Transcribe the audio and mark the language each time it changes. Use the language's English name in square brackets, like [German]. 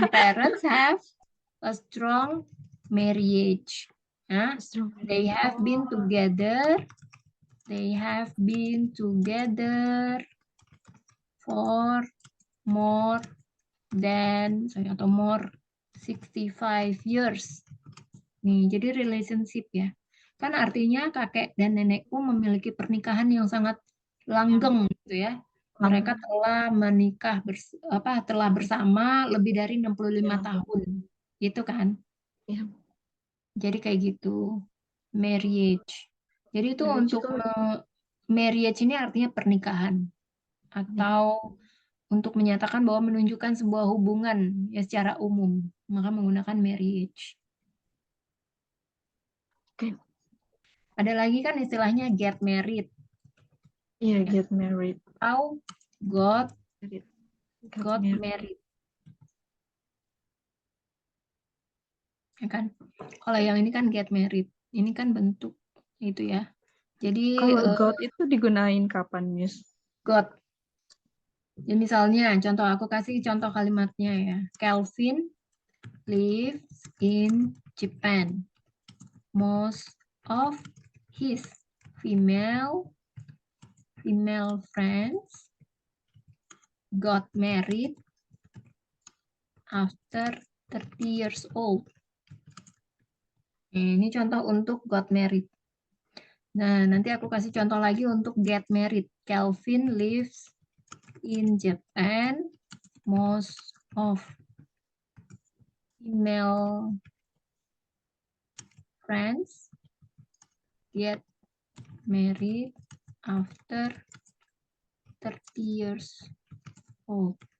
[English] Grandparents have a strong marriage. They have been together They have been together for more than [Indonesian] atau [English] more 65 years. [Indonesian] Nih, jadi relationship ya. Kan artinya kakek dan nenekku memiliki pernikahan yang sangat langgeng gitu ya. Mereka telah menikah telah bersama lebih dari 65 tahun. Gitu kan? Ya. Jadi kayak gitu. Marriage. Jadi itu [English] Marriage [Indonesian] untuk itu marriage ini artinya pernikahan atau untuk menyatakan bahwa menunjukkan sebuah hubungan ya secara umum, maka menggunakan marriage. Oke. Ada lagi kan istilahnya [English] get married [Indonesian] Iya, [English] get married. atau got Got married. married. [Indonesian] Ya kan? Kalau yang ini kan [English] get married. [Indonesian] Ini kan bentuk itu ya. Jadi Kalau got itu digunain kapan, Miss? [English] got. [Indonesian] Ya, misalnya contoh aku kasih contoh kalimatnya ya. [English] Kelvin lives in Japan. Most of his female friends got married after 30 years old. [Indonesian] Ini contoh untuk [English] got married. [Indonesian] Nah, nanti aku kasih contoh lagi untuk [English] get married. Kelvin lives in Japan. Most of female friends get married after 30 years old.